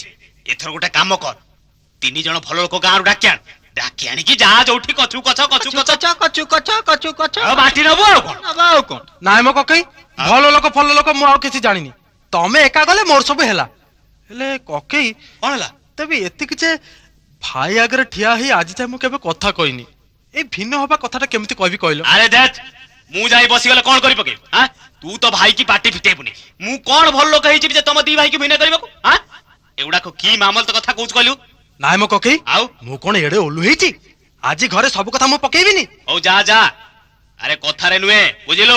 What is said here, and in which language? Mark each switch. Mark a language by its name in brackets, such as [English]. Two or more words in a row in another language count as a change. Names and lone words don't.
[Odia] ଏଥର ଗୋଟେ କାମ କର, 3 ଜଣ ଭଲ ଲୋକ ଗାଁରୁ ଡାକି ଆଣିକି ଯା ଯୋଉଠି କଛୁ କଛ ବାଟି ନବୁ ଆଉ କଣ। ନାଇଁ ମୋ କକେଇ, ଭଲ ଲୋକ ଫଲ ଲୋକ ମୁଁ ଆଉ କିଛି ଜାଣିନି, ତମେ ଏକା ଗଲେ ମୋର ସବୁ ହେଲା। ହେଲେ କକେଇ କଣ ହେଲା? ତେବେ ଏତିକି ଯେ ଭାଇ ଆଗରେ ଠିଆ ହେଇ ଆଜି ଯାଏ ମୁଁ କେବେ କଥା କହିନି, ଏଇ ଭିନ୍ନ ହବା କଥାଟା କେମତି କଇବି କଇଲୋ? ଆରେ ଦେଖ ମୁଁ ଯାଇ ବସିଗଲେ କଣ କରି ପକେଇବି? ତୁ ତ ଭାଇ କି ପାଟି ଫିଟେଇବୁନି, ମୁଁ କଣ ଭଲ ଲୋକ ହେଇଯିବି ଯେ ତମ 2 ଭାଇ କି ଭିନ୍ନ କରିବାକୁ? ଏଗୁଡାକ କି ମାମଲତ କଥା କହୁଛୁ କହିଲୁ? ନାଇଁ ମୋ କକେଇ, ଆଉ ମୁଁ କଣ ଏଡେ ଓଲୁ ହେଇଛି ଆଜି ଘରେ ସବୁ କଥା ମୁଁ ପକେଇବିନି? ହଉ ଯା। ଆରେ କଥାରେ ନୁହେଁ, ବୁଝିଲୁ?